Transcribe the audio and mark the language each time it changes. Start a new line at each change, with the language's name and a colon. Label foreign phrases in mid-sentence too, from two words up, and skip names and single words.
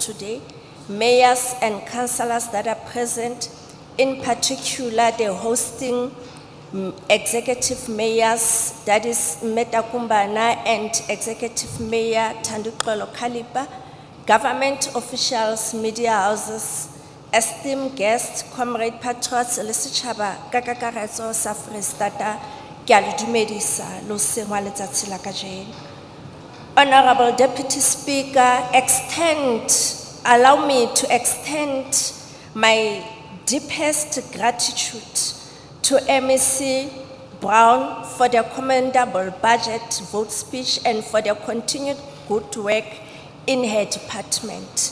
English: today, mayors and councillors that are present, in particular the hosting executive mayors, that is Meta Kumbana and executive mayor Tanduxolo Kalipa, government officials, media houses, esteemed guests, comrade patriots,
Southern Sotho: le setjhaba ka kakaretso sa Freistata, ke a le dumedisa lo sengwa letsatsi la kajeno.
English: Honorable Deputy Speaker, allow me to extend my deepest gratitude to MEC Brown for the commendable budget vote speech and for the continued good work in her department.